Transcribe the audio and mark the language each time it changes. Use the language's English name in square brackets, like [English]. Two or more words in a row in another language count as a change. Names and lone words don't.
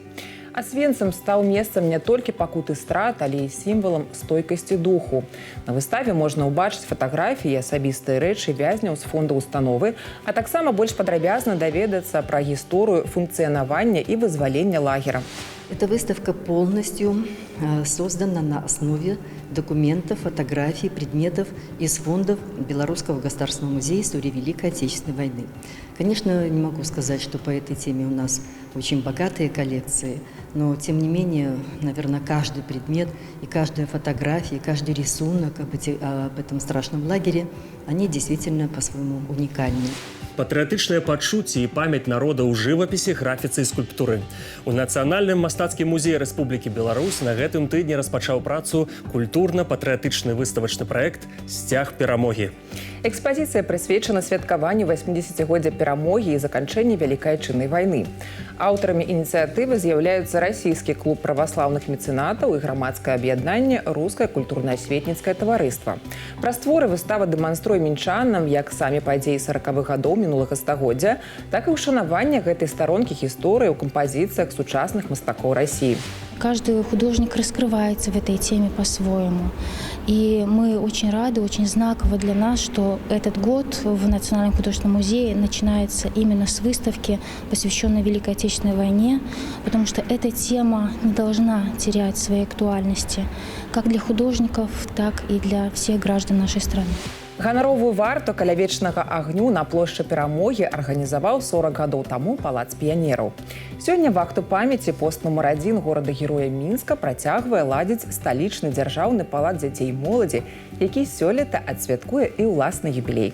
[Belarusian] Асвенцым стаў месцам не толькі пакуты страт, але і сімвалам стойкасці духу. На выставе можна ўбачыць фатаграфіі і асабістыя рэчы вязняў з фонду установы, а таксама больш падрабязна даведацца пра гісторыю функцыянавання і вызвалення лагера. [Russian] Эта выставка полностью создана на основе документов, фотографий, предметов из фондов Белорусского государственного музея истории Великой Отечественной войны. Конечно, не могу сказать, что по этой теме у нас очень богатые коллекции, но тем не менее, наверное, каждый предмет и каждая фотография, и каждый рисунок об этом страшном лагере, они действительно по-своему уникальны. [Belarusian] Патрыятычныя пачуцці і памяць народа ў жывапісе, графіцы і скульптуры. У Нацыянальным мастацкім музеі Рэспублікі Беларусь на гэтым тыдні распачаў працу культурна-патрыятычны выставачны праект «Сцяг перамогі». Экспазіцыя прысвечана святкаванню 80-годдзя перамогі і заканчэння Вялікай Адчыннай вайны. Аўтарамі ініцыятывы з'яўляюцца расійскі клуб праваслаўных мецэнатаў і грамадскае аб'яднанне «Рускае культурна-асветніцкае таварыства». Праз творы выстава дэманструе мінчанам як самі падзеі 40-х гадоў мінулага стагоддзя, так і ўшанаванне гэтай старонкі гісторыі ў кампазіцыях сучасных мастакоў Расіі. [Russian] Каждый художник раскрывается в этой теме по-своему. И мы очень рады, очень знаково для нас, что этот год в Национальном художественном музее начинается именно с выставки, посвященной Великой Отечественной войне, потому что эта тема не должна терять своей актуальности как для художников, так и для всех граждан нашей страны. [Belarusian] Ганаровую варту каля вечнага агню на плошчы Перамогі арганізаваў 40 гадоў таму палац піянераў. Сёння вахту памяці пост нумар 1 горада-героя Мінска працягвае ладзіць сталічны дзяржаўны палац дзяцей і моладзі, які сёлета адсвяткуе і ўласны юбілей.